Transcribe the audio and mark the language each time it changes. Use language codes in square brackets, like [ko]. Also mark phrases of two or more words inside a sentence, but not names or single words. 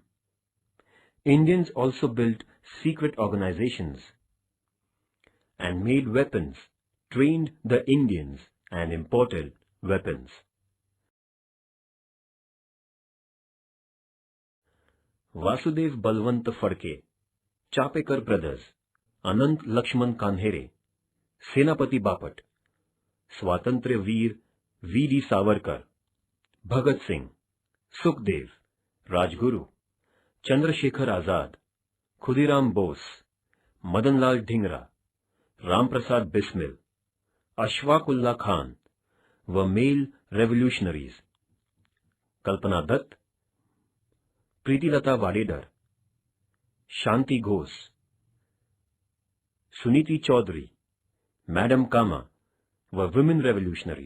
[en] Indians also built secret organizations and made weapons, trained the Indians and imported weapons. Vasudev Balwant Phadke, Chapekar brothers, Anant Lakshman Kanhere, Senapati Bapat, Swatantra Veer V.D. Savarkar, Bhagat Singh, Sukhdev, Rajguru, Chandrasekhar Azad, Khudiram Bose, Madanlal Dhingra, Ramprasad Bismil, Ashfaqullah Khan were male revolutionaries. Kalpana Dutt, Preetilata Wadedar, Shanti Ghosh, Suniti Chaudhary, Madam Kama were women revolutionaries.